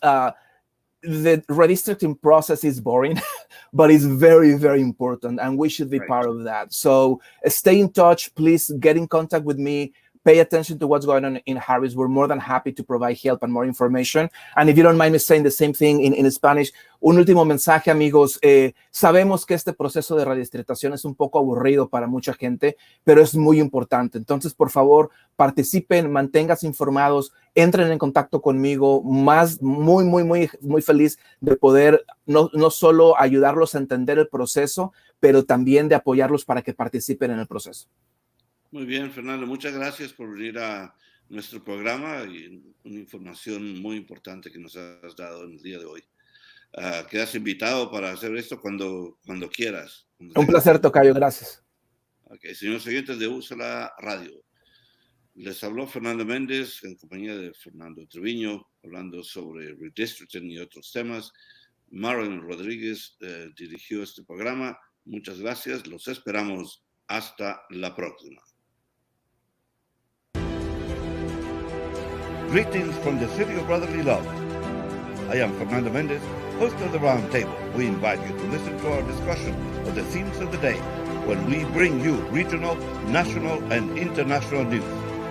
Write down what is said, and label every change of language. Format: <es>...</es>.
<en>The redistricting process is boring, but it's very, very important, and we should be part of that. So stay in touch. Please get in contact with me. Pay attention to what's going on in Harris. We're more than happy to provide help and more information. And if you don't mind me saying the same thing in Spanish,</en> <es>un último mensaje, amigos. Sabemos que este proceso de redistritación es un poco aburrido para mucha gente, pero es muy importante. Entonces, por favor, participen, manténganse informados, entren en contacto conmigo. Muy feliz de poder no solo ayudarlos a entender el proceso, pero también de apoyarlos para que participen en el proceso. Muy bien, Fernando, muchas gracias por venir a nuestro programa y una información muy importante que nos has dado en el día de hoy. Quedas invitado para hacer esto cuando quieras. Un placer, Tocayo, gracias. Okay, señores oyentes de Úrsula Radio, les habló Fernando Méndez en compañía de Fernando Trevino, hablando sobre redistricting y otros temas. Marlon Rodríguez dirigió este programa. Muchas gracias, los esperamos hasta la próxima.</es> <en>Greetings from the city of brotherly love. I am Fernando Méndez, host of the Round Table. We invite you to listen to our discussion of the themes of the day when we bring you regional, national, and international news.</en>